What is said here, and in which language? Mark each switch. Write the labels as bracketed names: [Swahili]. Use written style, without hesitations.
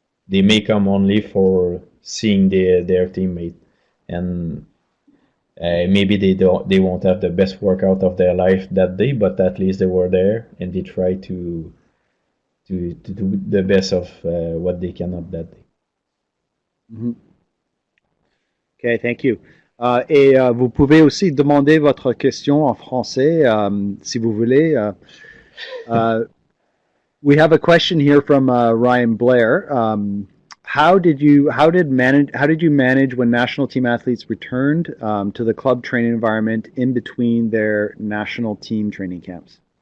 [English] They may come only for seeing their teammate, and maybe they won't have the best workout of their life that day, but at least they were there and they try to do the best of what they cannot that day. Mhm. Okay, thank you. [French] Vous pouvez aussi demander votre question en français si vous voulez. [English] Uh, we have a question here from Ryan Blair. How did you manage when national team athletes returned to the club training environment in between their national team training camps?